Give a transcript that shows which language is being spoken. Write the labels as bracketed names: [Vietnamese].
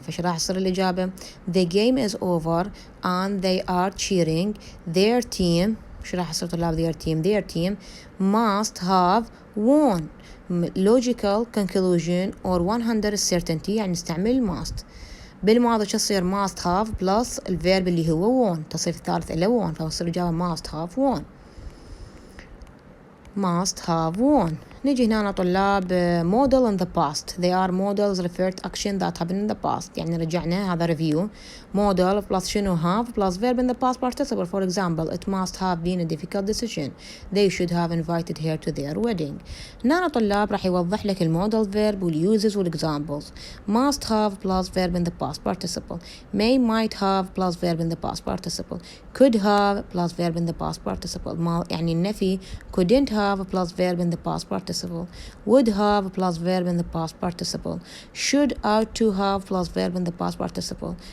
[Arabic] فش راح يصير الإجابة؟ [English] The game is over and they are cheering. Their team [Arabic] شو راح يصير طلاب [English] their team must have won. Logical conclusion or 100 certainty [Arabic] يعني نستعمل [English] must. [Arabic] بالماضي شو تصير must have plus الفيرب اللي هو won. تصير الثالث إلى won فتصير الإجابة must have won. [English] must have won. [Arabic] نجي هنا طلاب [English] model in the past. They are models refer to action that happened in the past. [Arabic] يعني رجعنا هذا review. [English] model plus شنو have plus verb in the past participle. For example, it must have been a difficult decision. They should have invited her to their wedding. [Arabic] هنا طلاب راح يوضح لك المودل verb والuses والexamples. [English] must have plus verb in the past participle. might have plus verb in the past participle. could have plus verb in the past participle. [Arabic] يعني النفي [English] couldn't have plus verb in the past participle. would have plus verb in the past participle. should ought to have plus verb in the past participle.